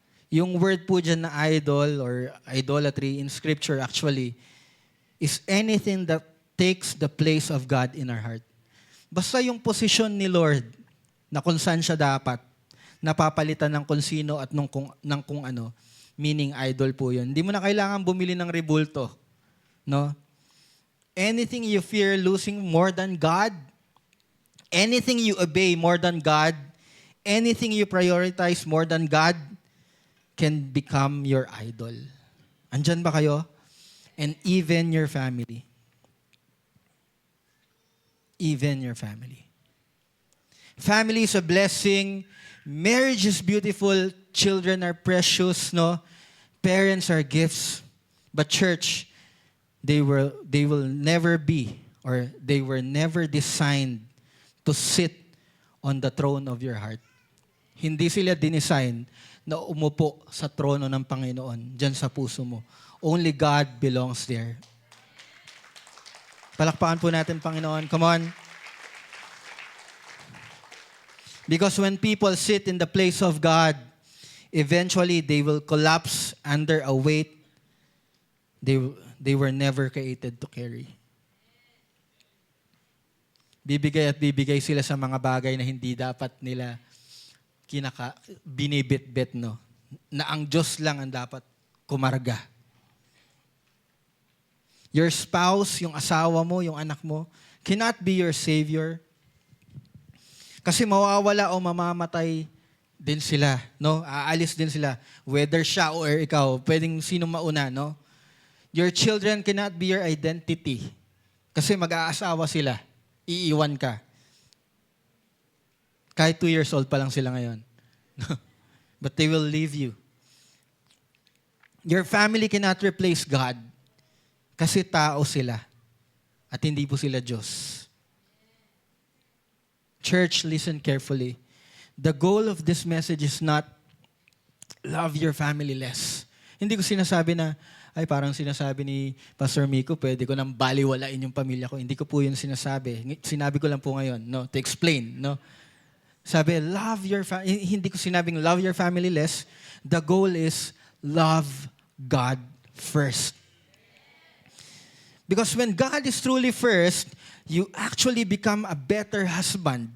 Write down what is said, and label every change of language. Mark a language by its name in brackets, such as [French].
[English] Yung word [Filipino] po dyan na [English] idol or idolatry in Scripture actually is anything that takes the place of God in our heart. [Filipino] Basta yung posisyon ni Lord na kung saan siya dapat, napapalitan ng kung sino at ng kung ano, meaning idol po yun. Hindi mo na kailangan bumili ng rebulto. [English] No? Anything you fear losing more than God, anything you obey more than God, anything you prioritize more than God, can become your idol. [Filipino] Andyan ba kayo? [English] And even your family. Even your family. Family is a blessing. Marriage is beautiful. Children are precious, no? Parents are gifts. But church, they will never be, or they were never designed to sit on the throne of your heart. [Filipino] Hindi sila dinesign na umupo sa trono ng Panginoon, dyan sa puso mo. [English] Only God belongs there. [Filipino] Palakpakan po natin, Panginoon. [English] Come on. Because when people sit in the place of God, eventually they will collapse under a weight they were never created to carry. [Filipino] Bibigay at bibigay sila sa mga bagay na hindi dapat nila binibit-bit, no? Na ang Diyos lang ang dapat kumarga. [English] Your spouse, [Filipino] yung asawa mo, yung anak mo, [English] cannot be your savior. [Filipino] Kasi mawawala o mamamatay din sila, no? Aalis din sila. Whether siya or ikaw, pwedeng sino mauna, no? [English] Your children cannot be your identity. [Filipino] Kasi mag-aasawa sila. Iiwan ka. Kahit [English] 2 years old [Filipino] pa lang sila ngayon. [English] But they will leave you. Your family cannot replace God [Filipino] kasi tao sila at hindi po sila Diyos. [English] Church, listen carefully. The goal of this message is not love your family less. [Filipino] Hindi ko sinasabi na, ay parang sinasabi ni Pastor Miko, pwede ko nang baliwalain yung pamilya ko. Hindi ko po yun sinasabi. Sinabi ko lang po ngayon, no, [English] to explain, [Filipino] no. Sabi, [English] love your family. [Filipino] Hindi ko sinabing [English] love your family less. The goal is love God first. Because when God is truly first, you actually become a better husband.